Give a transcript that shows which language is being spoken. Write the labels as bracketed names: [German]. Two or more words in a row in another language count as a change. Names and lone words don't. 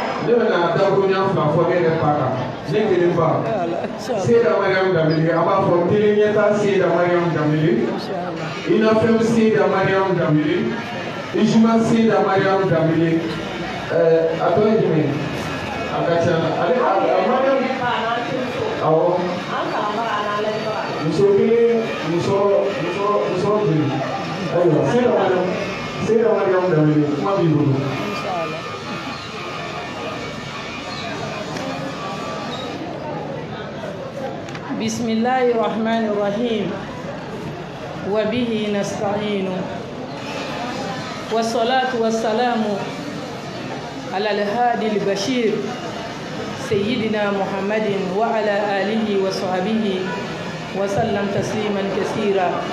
[Bambara] Ne bɛna dakuruɲa fila fɔ ne yɛrɛ ba kan ne kelen ba Seyda Mariam Danbele an b'a fɔ kelen ɲɛta Seyda Mariam Danbele Inafɛn Seyda Mariam Danbele Ijuma Seyda Mariam Danbele a tɔ ye jumɛn a ka ca ale Mariam awɔ muso kelen muso joli ayiwa Seyda Mariam Danbele kuma b'i bolo. [Arabic] بسم الله الرحمن الرحيم وبه نستعين والصلاة والسلام على الهادي البشير سيدنا محمد وعلى آله وصحبه وسلم تسليما كثيرا